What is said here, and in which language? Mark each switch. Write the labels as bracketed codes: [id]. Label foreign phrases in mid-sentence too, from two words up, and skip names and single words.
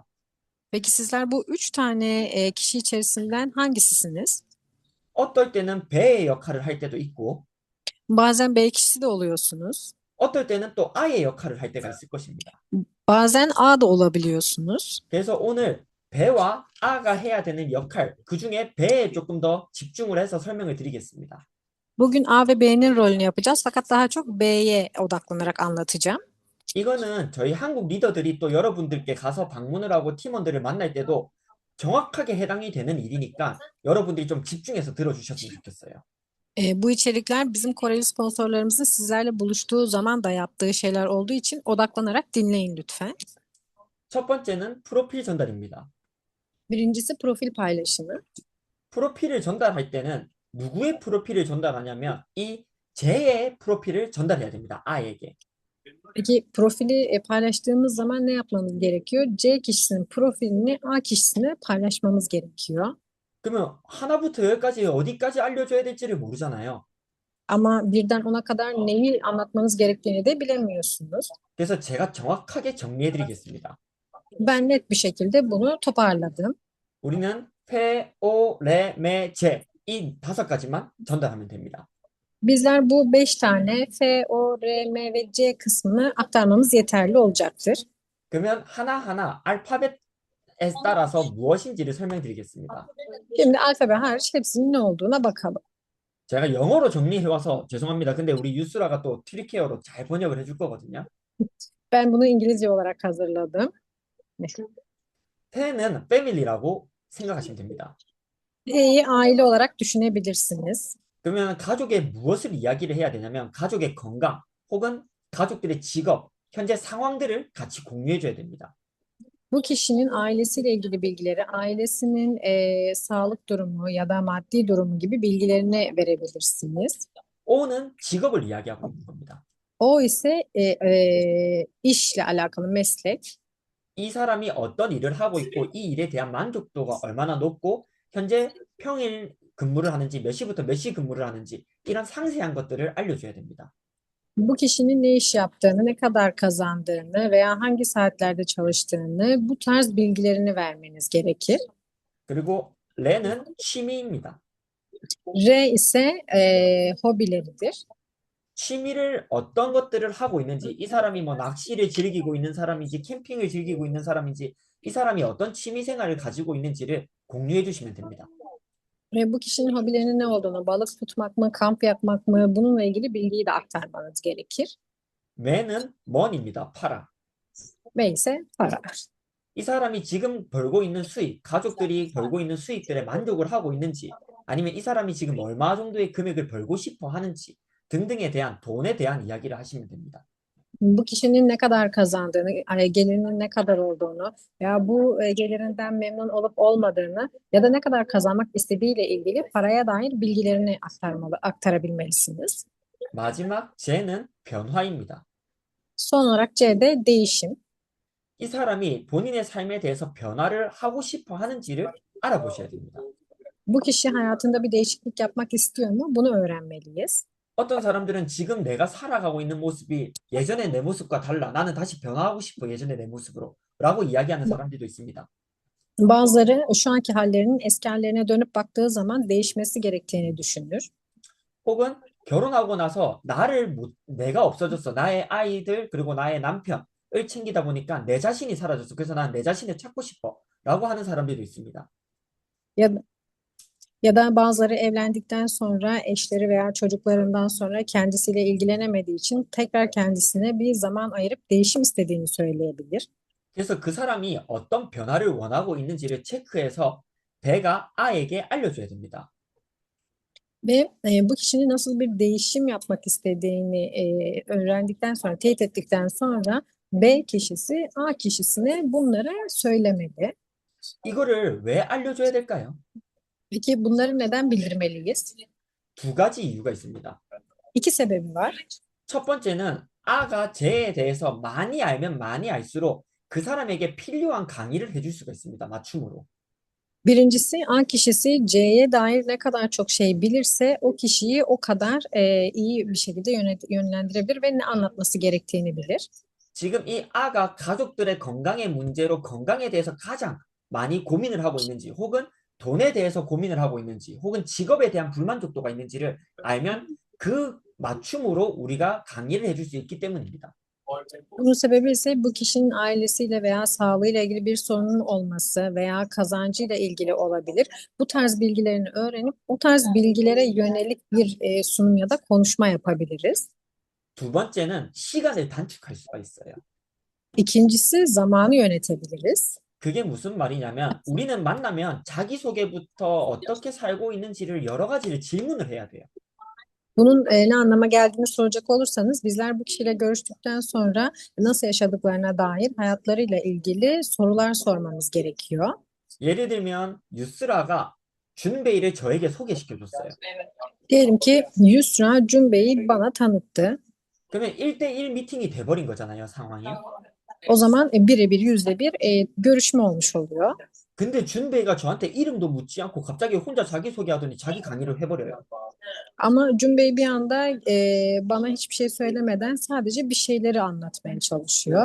[tr] Peki sizler bu üç tane kişi içerisinden hangisisiniz? [ko] 어떨 때는 배의 역할을 할 때도 있고, [tr] Bazen B kişisi de oluyorsunuz. [ko] 어떨 때는 또 아의 역할을 할 때가 있을 것입니다. [tr] Bazen A da olabiliyorsunuz. [ko] 그래서 오늘 배와 아가 해야 되는 역할, 그 중에 배에 조금 더 집중을 해서 설명을 드리겠습니다. [tr] Bugün A ve B'nin rolünü yapacağız fakat daha çok B'ye odaklanarak anlatacağım. [ko] 이거는 저희 한국 리더들이 또 여러분들께 가서 방문을 하고 팀원들을 만날 때도 정확하게 해당이 되는 일이니까 여러분들이 좀 집중해서 들어주셨으면 좋겠어요. [tr] Bu içerikler bizim Koreli sponsorlarımızın sizlerle buluştuğu zaman da yaptığı şeyler olduğu için odaklanarak dinleyin lütfen. [ko] 첫 번째는 프로필 전달입니다. [tr] Birincisi profil paylaşımı. [ko] 프로필을 전달할 때는 누구의 프로필을 전달하냐면 이 제의 프로필을 전달해야 됩니다. 아에게. [tr] Peki profili paylaştığımız zaman ne yapmamız gerekiyor? C kişisinin profilini A kişisine paylaşmamız gerekiyor. [ko] 그러면 하나부터 열까지 어디까지 알려줘야 될지를 모르잖아요. [tr] Ama birden ona kadar neyi anlatmanız gerektiğini de bilemiyorsunuz. [ko] 그래서 제가 정확하게 정리해드리겠습니다. [tr] Ben net bir şekilde bunu toparladım. [ko] 우리는 페, 오, 레, 메, 제 이 5가지만 전달하면 됩니다. [tr] Bizler bu 5 tane F, O, R, M ve C kısmını aktarmamız yeterli olacaktır. [ko] 그러면 하나하나 알파벳에 따라서 무엇인지를 설명드리겠습니다. [tr] Şimdi alfabe hariç hepsinin ne olduğuna bakalım. [ko] 제가 영어로 정리해와서 죄송합니다. 근데 우리 유스라가 또 튀르키예어로 잘 번역을 해줄 거거든요. [tr] Ben bunu İngilizce olarak hazırladım. [ko] 페는 family라고 생각하시면 됩니다. [tr] E'yi aile olarak düşünebilirsiniz. [ko] 그러면 가족의 무엇을 이야기를 해야 되냐면 가족의 건강 혹은 가족들의 직업, 현재 상황들을 같이 공유해 줘야 됩니다. [tr] Bu kişinin ailesiyle ilgili bilgileri, ailesinin sağlık durumu ya da maddi durumu gibi bilgilerini verebilirsiniz. [ko] O는 직업을 이야기하고 있는 겁니다. [tr] O ise işle alakalı meslek. [ko] 이 사람이 어떤 일을 하고 있고 이 일에 대한 만족도가 얼마나 높고 현재 평일 근무를 하는지 몇 시부터 몇 시 근무를 하는지 이런 상세한 것들을 알려줘야 됩니다. [tr] Bu kişinin ne iş yaptığını, ne kadar kazandığını veya hangi saatlerde çalıştığını, bu tarz bilgilerini vermeniz gerekir. [ko] 그리고 레는 취미입니다. [tr] R ise hobileridir. [ko] 취미를 어떤 것들을 하고 있는지 이 사람이 뭐 낚시를 즐기고 있는 사람인지 캠핑을 즐기고 있는 사람인지 이 사람이 어떤 취미 생활을 가지고 있는지를 공유해 주시면 됩니다. [tr] Bu kişinin hobilerinin ne olduğunu, balık tutmak mı, kamp yapmak mı, bununla ilgili bilgiyi de aktarmanız gerekir. [ko] 매는 money입니다. 팔아. [tr] V ise para. [ko] 이 사람이 지금 벌고 있는 수익, 가족들이 벌고 있는 suik들에 만족을 ha고 있는지, 아니면 이 사람이 지금 얼마 정도의 금액을 벌고 싶어 하는지 등등에 대한 돈에 대한 이야기를 하시면 됩니다. [tr] Bu kişinin ne kadar kazandığını, gelirinin ne kadar olduğunu veya bu gelirinden memnun olup olmadığını ya da ne kadar kazanmak istediğiyle ilgili paraya dair bilgilerini aktarabilmelisiniz. [ko] 마지막 J는 변화입니다. [tr] Son olarak C de değişim. [ko] 이 사람이 본인의 삶에 대해서 변화를 하고 싶어 하는지를 알아보셔야 됩니다. [tr] Bu kişi hayatında bir değişiklik yapmak istiyor mu? Bunu öğrenmeliyiz. [ko] 어떤 사람들은 지금 내가 살아가고 있는 모습이 예전의 내 모습과 달라. 나는 다시 변화하고 싶어, 예전의 내 모습으로. 라고 이야기하는 사람들도 있습니다. [tr] Bazıları şu anki hallerinin eski hallerine dönüp baktığı zaman değişmesi gerektiğini düşünür. [ko] 혹은 결혼하고 나서 내가 없어졌어. 나의 아이들, 그리고 나의 남편을 챙기다 보니까 내 자신이 사라졌어. 그래서 난 내 자신을 찾고 싶어. 라고 하는 사람들도 있습니다. [tr] Ya Ya da bazıları evlendikten sonra eşleri veya çocuklarından sonra kendisiyle ilgilenemediği için tekrar kendisine bir zaman ayırıp değişim istediğini söyleyebilir. [ko] 그래서 그 사람이 어떤 변화를 원하고 있는지를 체크해서 배가 아에게 알려줘야 됩니다. [tr] Ve bu kişinin nasıl bir değişim yapmak istediğini öğrendikten sonra, teyit ettikten sonra B kişisi A kişisine bunları söylemeli. [ko] 이거를 왜 알려줘야 될까요? [tr] Peki bunları neden bildirmeliyiz? [ko] 두 가지 이유가 있습니다. [tr] İki sebebi var. [ko] 첫 번째는 아가 쟤에 대해서 많이 알면 많이 알수록 그 사람에게 필요한 강의를 해줄 수가 있습니다. 맞춤으로. [tr] Birincisi A kişisi C'ye dair ne kadar çok şey bilirse o kişiyi o kadar iyi bir şekilde yönlendirebilir ve ne anlatması gerektiğini bilir. [ko] 지금 이 아가 가족들의 건강의 문제로 건강에 대해서 가장 많이 고민을 하고 있는지, 혹은 돈에 대해서 고민을 하고 있는지, 혹은 직업에 대한 불만족도가 있는지를 알면 그 맞춤으로 우리가 강의를 해줄 수 있기 때문입니다. [tr] Bunun sebebi ise bu kişinin ailesiyle veya sağlığıyla ilgili bir sorunun olması veya kazancıyla ilgili olabilir. Bu tarz bilgilerini öğrenip o tarz bilgilere yönelik bir sunum ya da konuşma yapabiliriz. [ko] 두 번째는 시간을 단축할 수가 있어요. [tr] İkincisi zamanı yönetebiliriz. [ko] 그게 무슨 말이냐면 우리는 만나면 자기소개부터 어떻게 살고 있는지를 여러 가지를 질문을 해야 돼요. [tr] Bunun ne anlama geldiğini soracak olursanız bizler bu kişiyle görüştükten sonra nasıl yaşadıklarına dair hayatlarıyla ilgili sorular sormamız gerekiyor. [ko] 예를 들면 유스라가 준베이를 저에게 소개시켜줬어요. [tr] Diyelim ki Yusra Cumbe'yi bana tanıttı. [ko] 그러면 1대1 미팅이 돼버린 거잖아요, 상황이. [tr] O zaman birebir yüzde bir görüşme olmuş oluyor. [ko] 근데 준베이가 저한테 이름도 묻지 않고 갑자기 혼자 자기소개하더니 자기 강의를 해버려요. [tr] Ama Cumbe bir anda bana hiçbir şey söylemeden sadece bir şeyleri anlatmaya çalışıyor.